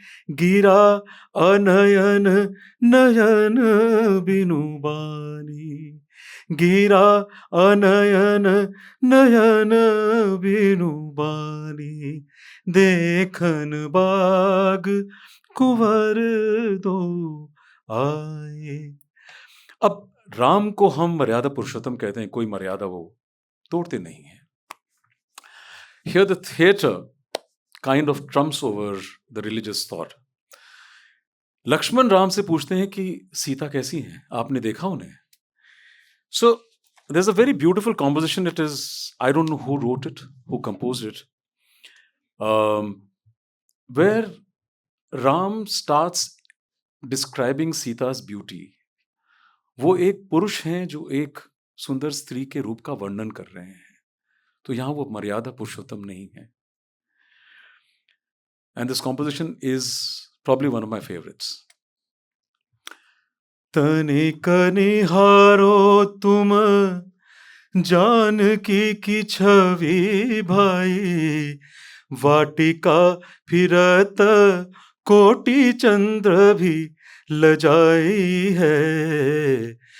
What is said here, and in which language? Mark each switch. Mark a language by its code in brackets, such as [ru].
[hi] गिरा अनयन नयन बिनु बानी, गिरा अनयन नयन बिनु बानी, देखन बाग कुंवर दो आए। अब राम को हम मर्यादा पुरुषोत्तम कहते हैं, कोई मर्यादा वो तोड़ते नहीं है। [en] Here the theater kind of trumps over the religious thought. [hi] Lakshman Ram से पूछते हैं कि सीता कैसी हैं, आपने देखा उन्हें? [en] So there's a very beautiful composition. It is, I don't know who wrote it, who composed it, where Ram starts describing Sita's beauty. [hi] वो एक पुरुष हैं जो एक सुंदर स्त्री के रूप का वर्णन कर रहे हैं। तो यहां वो मर्यादा पुरुषोत्तम नहीं है। [en] and this composition is probably one of my favorites. [hi] तनिक निहारो तुम जानकी की छवि भाई, वाटिका फिरत कोटि चंद्र भी लजाई है।